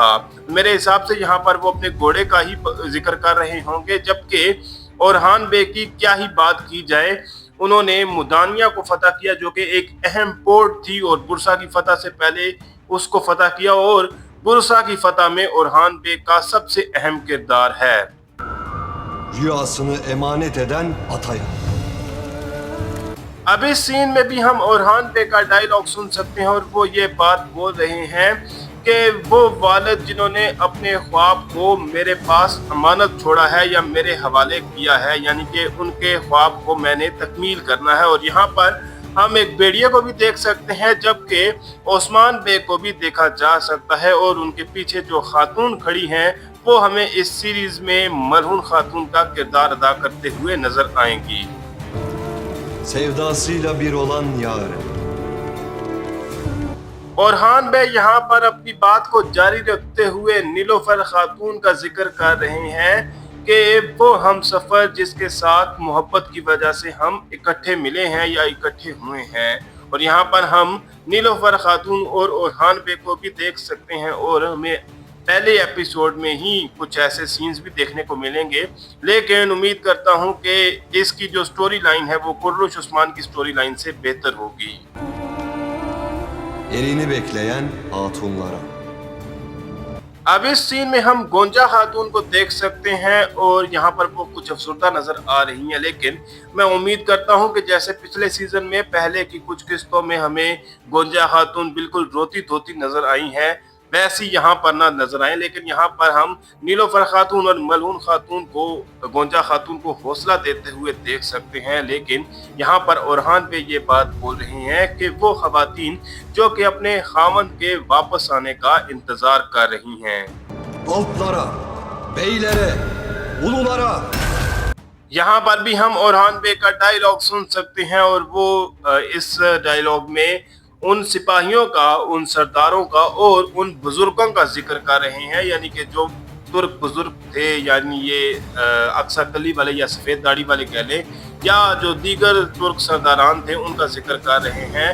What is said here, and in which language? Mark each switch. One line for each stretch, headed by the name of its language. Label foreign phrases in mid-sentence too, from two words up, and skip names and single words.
Urdu: میرے حساب سے یہاں پر وہ اپنے گھوڑے کا ہی ذکر کر رہے ہوں گے، جبکہ اورحان بے کی کیا ہی بات کی جائے، انہوں نے مدانیہ کو فتح کیا جو کہ ایک اہم پورٹ تھی اور برسا کی فتح سے پہلے اس کو فتح کیا اور برسا کی فتح میں اورحان بے کا سب سے اہم کردار ہے.
Turkish: Rüyasını emanet eden ataya।
Urdu: اب اس سین میں بھی ہم اورحان بے کا ڈائیلاگ سن سکتے ہیں اور وہ یہ بات بول رہے ہیں کہ وہ والد جنہوں نے اپنے خواب کو میرے پاس امانت چھوڑا ہے یا میرے حوالے کیا ہے، یعنی کہ ان کے خواب کو میں نے تکمیل کرنا ہے. اور یہاں پر ہم ایک بھیڑیے کو بھی دیکھ سکتے ہیں جبکہ عثمان بے کو بھی دیکھا جا سکتا ہے اور ان کے پیچھے جو خاتون کھڑی ہیں وہ ہمیں اس سیریز میں مرحون خاتون کا کردار ادا کرتے ہوئے نظر آئیں گی.
Turkish: Sevdasıyla bir olan yâre।
Urdu: اورحان بے یہاں پر اپنی بات کو جاری رکھتے ہوئے نیلوفر خاتون کا ذکر کر رہے ہیں کہ وہ ہم سفر جس کے ساتھ محبت کی وجہ سے ہم اکٹھے ملے ہیں یا اکٹھے ہوئے ہیں. اور یہاں پر ہم نیلوفر خاتون اور اورحان بے کو بھی دیکھ سکتے ہیں اور ہمیں پہلے ایپیسوڈ میں ہی کچھ ایسے سینز بھی دیکھنے کو ملیں گے، لیکن امید کرتا ہوں کہ اس کی جو
English: story line
Urdu: ہے وہ قرش عثمان کی
English: story line
Urdu: سے بہتر ہوگی.
Turkish: Erini bekleyen hatunlara।
Urdu: اب اس سین میں ہم گونجا خاتون کو دیکھ سکتے ہیں اور یہاں پر وہ کچھ افسردہ نظر آ رہی ہیں، لیکن میں امید کرتا ہوں کہ جیسے پچھلے سیزن میں پہلے کی کچھ قسطوں میں ہمیں گونجا خاتون بالکل روتی دھوتی نظر آئی ہیں، ویسی یہاں پر نہ نظر آئے. لیکن یہاں پر ہم نیلوفر خاتون اور ملون خاتون کو گونجا خاتون کو حوصلہ دیتے ہوئے دیکھ سکتے ہیں. لیکن یہاں پر اورحان پے یہ بات بول رہی ہیں کہ وہ خواتین جو کہ اپنے خامن کے واپس آنے کا انتظار کر رہی ہیں.
Turkish: Altlara, beylere, ululara।
Urdu: یہاں پر بھی ہم اورحان بے کا ڈائیلاگ سن سکتے ہیں اور وہ اس ڈائیلاگ میں ان سپاہیوں کا، ان سرداروں کا اور ان بزرگوں کا ذکر کر رہے ہیں، یعنی کہ جو ترک بزرگ تھے، یعنی یہ اکسا کلی والے یا سفید داڑھی والے کہہ لیں، یا جو دیگر ترک سرداران تھے ان کا ذکر کر رہے ہیں.